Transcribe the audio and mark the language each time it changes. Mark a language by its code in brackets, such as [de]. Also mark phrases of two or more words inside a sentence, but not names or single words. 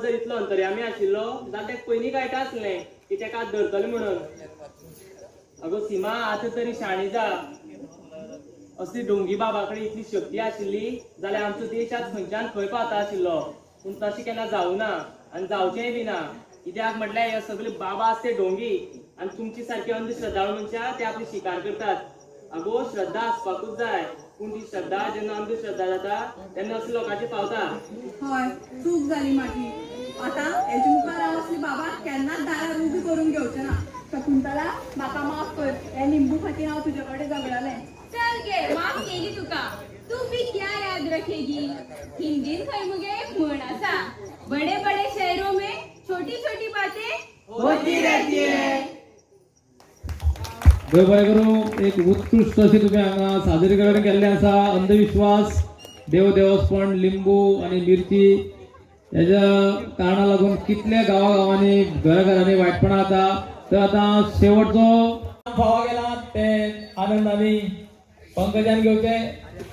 [kok] जर इतलो अंतर्यामी आशिल्लो जाल्यार तेका पयलीं कळटा आसलें की तेका आतां धरतले म्हणून अगो सीमा आतां तरी शाणी जा असली ढोंगी बाबा कडेन इतली शक्ती आशिल्ली जाल्यार आमचो देश आज खंयच्यान खंय पावता आशिल्लो पूण तशें केन्ना जावना आनी जावचेंय बी ना कित्याक म्हटल्यार हे सगळे बाबा आसते ढोंगी आनी तुमची सारकी अंधश्रद्धाळू मनशां ते आपली शिकार करतात अगो श्रद्धा आसपाकूच जाय पूण ती श्रद्धा जेन्ना अंधश्रद्धा जाता तेन्ना असल्या लोकांचेर पावता हय चूक जाली म्हाजी आतां हेजे मुखार हांव असली बाबा केन्नाच दारार उबी करून घेवचें ना शकुंतला म्हाका माफ कर हे लिंबू खातीर हांव तुजे कडेन झगडलें चल गे माफ केली तुका [hi] तू भी क्या याद रखेगी [kok] हिंदीन खंय मुगे एक म्हण आसा [hi] बड़े बड़े शहरों में छोटी छोटी बातें होती रहती है [kok] देव बरें करूं एक उत्कृष्ट अशी तुम्ही हांगा सादरीकरण केल्लें आसा अंधविश्वास देवदेवस्पण लिंबू आनी मिरची हेज्या कारणां लागून कितल्या गांवांनी घरांनी वायटपणां जाता तर आतां शेवटचो फावो गेला ते आनंदानी पंकजान घेवचे